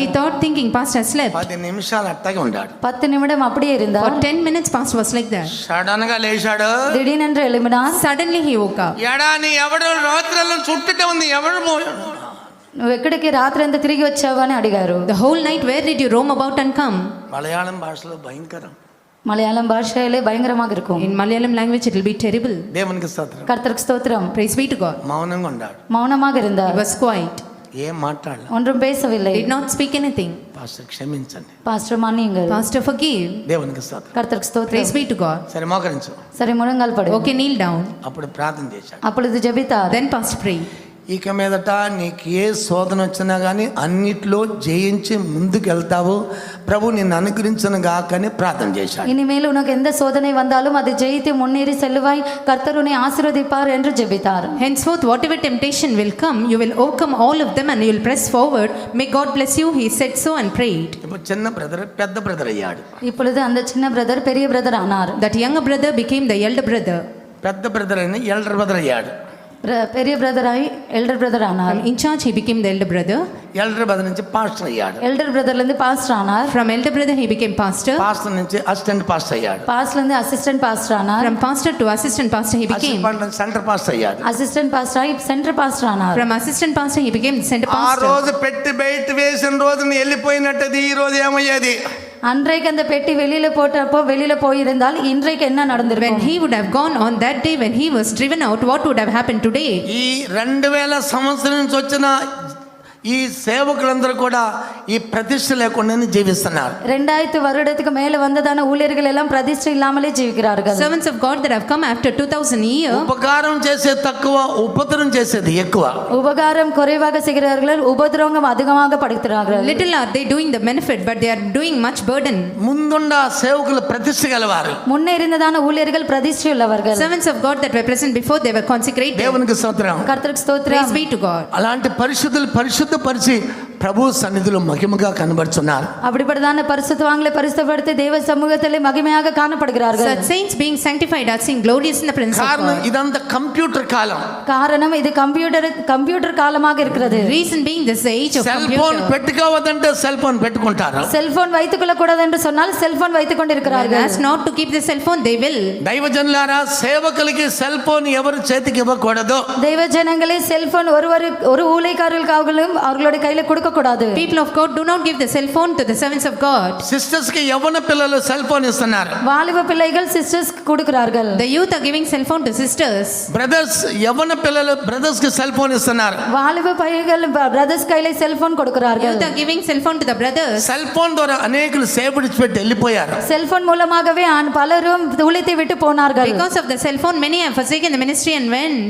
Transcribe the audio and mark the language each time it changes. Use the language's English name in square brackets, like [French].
[English] He thought thinking pastor slept. [Telugu] 10 నిమిషాలు అట్టగే ఉన్నాడు. [Tamil] 10 நிமிடம் அப்படியே [English] For [Tamil] இருந்தார். [English] 10 minutes pastor was like that. [Telugu] Sudden గా లేచాడు. [Tamil] திடீரென்று எழும்பினார். [English] Suddenly he woke up. [Telugu] ఎడా నీ ఎవడు రాత్రుల్లో చుట్టుటే ఉంది, ఎవడు పోయాడు? నువ్వు ఎక్కడికి రాత్రి అంతా తిరిగి వచ్చావు అని అడిగారు. [English] The whole night where did you roam about and come? [Telugu] Malayalam భాషలో భయంకరం. [Tamil] மலையாளம் பாஷையிலே பயங்கரமாக இருக்கும். [English] In Malayalam language it will be terrible. [Telugu] దేవునికి స్తోత్రం. [Tamil] கர்த்தருக்கு ஸ்தோத்திரம். [English] Praise be to God. [Telugu] మౌనంగా ఉన్నాడు. [Tamil] மௌனமாக [English] He [Tamil] இருந்தார். [English] was quiet. [Telugu] ఏం మాట్లాడలే. [Tamil] ஒன்றும் பேசவில்லை. [English] Did not speak anything. [Telugu] Pastor క్షమించండి. [Tamil] பாஸ்டர் மன்னியுங்கள். [English] Pastor forgive. [Telugu] దేవునికి స్తోత్రం. [Tamil] கர்த்தருக்கு ஸ்தோத்திரம். [English] Praise be to God. [Telugu] సరే మోకరించు. [Tamil] சரி முழங்கால் படு. [English] Okay, kneel down. [Telugu] అప్పుడు ప్రార్థన చేశాడు. [Tamil] அப்பொழுது ஜெபித்தார். [English] Then pastor prayed. [Telugu] ఇక మీదట నీకు ఏ శోధన వచ్చినా కానీ అన్నిట్లో జయించి ముందుకు వెళ్తావు, ప్రభు నిన్ను అనుగ్రహించను గాకని ప్రార్థన చేశాడు. [Tamil] இனிமேல் உனக்கு எந்த சோதனை வந்தாலும் அதை ஜெயித்து முன்னேறி செல்வாய், கர்த்தர் உன்னை ஆசீர்வதிப்பார் என்று ஜெபித்தார். [English] Henceforth whatever temptation will come, you will overcome all of them and you will press forward. May God bless you. He said so and prayed. [Telugu] ఇప్పుడు చిన్న బ్రదర్ పెద్ద బ్రదర్ అయ్యాడు. [Tamil] இப்பொழுது அந்த சின்ன பிரதர் பெரிய பிரதர் ஆனார். [English] That younger brother became the elder brother. [Telugu] పెద్ద బ్రదర్ అయిన ఎల్డర్ బ్రదర్ అయ్యాడు. [Tamil] பெரிய பிரதராய் எல்டர் பிரதர் ஆனார். [English] From in charge he became the elder brother. [Telugu] Elder brother నుంచి పాస్టర్ అయ్యాడు. [Tamil] எல்டர் பிரதர்ல இருந்து பாஸ்டர் ஆனார். [English] From elder brother he became pastor. [Telugu] Pastor నుంచి అసిస్టెంట్ పాస్టర్ అయ్యాడు. [Tamil] பாஸ்டர்ல இருந்து அசிஸ்டன்ட் பாஸ்டர் ஆனார். [English] From pastor to assistant pastor he became. [Telugu] Assistant centre pastor అయ్యాడు. [Tamil] Assistant pastor ஆகி சென்டர் பாஸ்டர் ஆனார். [English] From assistant pastor he became the center [Telugu] ఆ [English] pastor. [Telugu] రోజు పెట్టి బయట వేసిన రోజున వెళ్ళిపోయినట్టది ఈ రోజు ఏమయ్యేది? [Tamil] அன்றைக்கு அந்த பெட்டி வெளியில போட்டப்போ வெளியில போயிருந்தால் இன்றைக்கு என்ன [English] When [Tamil] நடந்திருக்கும்? [English] he would have gone on that day when he was driven out, what would have happened today? [Telugu] ఈ 2000 సంవత్సరం నుంచి వచ్చిన ఈ సేవకులందరూ కూడా ఈ ప్రతిష్ట లేకుండానే జీవిస్తున్నారు. [Tamil] 2000 வருடத்துக்கு மேல வந்ததான ஊழியர்கள் எல்லாம் பிரதிஷ்டை இல்லாமலே ஜீவிக்கிறார்கள். [English] Servants of God that have come after 2000 years, [Telugu] ఉపకారం చేసే తక్కువ, ఉపద్రవం చేసేది ఎక్కువ. [Tamil] உபகாரம் குறைவாக செய்கிறார்கள், உபதிரவம் அதிகமாக படுத்துகிறார்கள். [English] little are they doing the benefit but they are doing much burden. [Telugu] ముందుండ సేవకులు ప్రతిష్ట గలవారు. [Tamil] முன்னே இருந்ததான ஊழியர்கள் பிரதிஷ்டை உள்ளவர்கள். [English] Servants of God that were present before they were consecrated. [Telugu] దేవునికి స్తోత్రం. [Tamil] கர்த்தருக்கு ஸ்தோத்திரம். [English] Praise be to God. [Telugu] అలాంటి పరిశుద్ధులు పరిశుద్ధపరిచి ప్రభు సన్నిధిలో మహిమగా కనబడుతున్నారు. [Tamil] அப்படிப்பட்டதான பரிசுத்தவான்களை பரிசுத்தப்படுத்தி தேவ சமூகத்திலே மகிமையாக காணப்படுகிறார்கள். [English] Such saints being sanctified are seen glorious in the presence of [Telugu] కారణం [English] God. [Telugu] ఇదంతా కంప్యూటర్ కాలం. [Tamil] காரணம் இது கம்ப்யூட்டர் காலமாக இருக்கிறது. [English] Reason being this is the age of [Telugu] cell phone [English] computer. [Telugu] పెట్టుకోవద్దంటే cell phone పెట్టుకుంటారు. [Tamil] செல்போன் வைத்துக் கொள்ள கூடாது என்று சொன்னால் செல்போன் வைத்துக் [English] And [Tamil] கொண்டிருக்கிறார்கள். [English] as not to keep the cell phone they will. [Telugu] దైవజనులారా, సేవకులకి cell phone ఎవరు చేతికి ఇవ్వకూడదు. [Tamil] தெய்வ ஜனங்களே செல்போன் ஒரு ஊழியக்காரர்களும் அவர்களுடைய கையில கொடுக்க கூடாது. [English] People of God, do not give the cell phone to the servants of God. [Telugu] Sisters కి యవ్వన పిల్లలు సెల్ ఫోన్ ఇస్తున్నారు. [Tamil] வாலிப பிள்ளைகள் சிஸ்டர்ஸ் கொடுக்கிறார்கள். [English] The youth are giving cell phone to sisters. [Telugu] Brothers యవ్వన పిల్లలు బ్రదర్స్ కి సెల్ ఫోన్ ఇస్తున్నారు. [Tamil] வாலிப பையன்கள் பிரதர்ஸ் கையில செல்போன் கொடுக்கிறார்கள். [English] Youth are giving cell phone to the brothers. [Telugu] Cell phone ద్వారా అనేకులు సేవడిచిపెట్టి వెళ్ళిపోయారు. [Tamil] செல்போன் மூலமாகவே பலரும் ஊழியத்தை விட்டு போனார்கள். [English] Because of the cell phone many have forsaken the ministry and went.